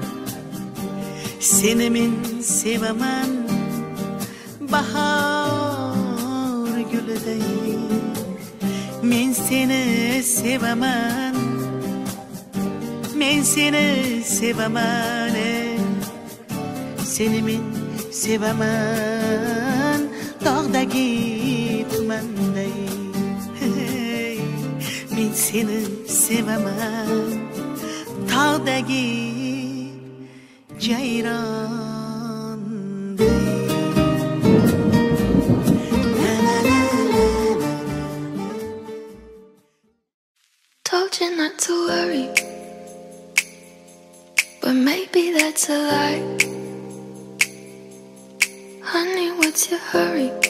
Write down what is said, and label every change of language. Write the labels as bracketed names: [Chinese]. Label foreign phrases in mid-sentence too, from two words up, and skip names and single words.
[Uzbek] Seni men sevaman bahar gülüday Men seni sevaman Men seni sevaman Seni men sevaman Tog'dagi tumanday Men seni sevaman dağdaki ceyran. [English] Told you not to worry, but maybe that's a lie. Honey, what's your hurry?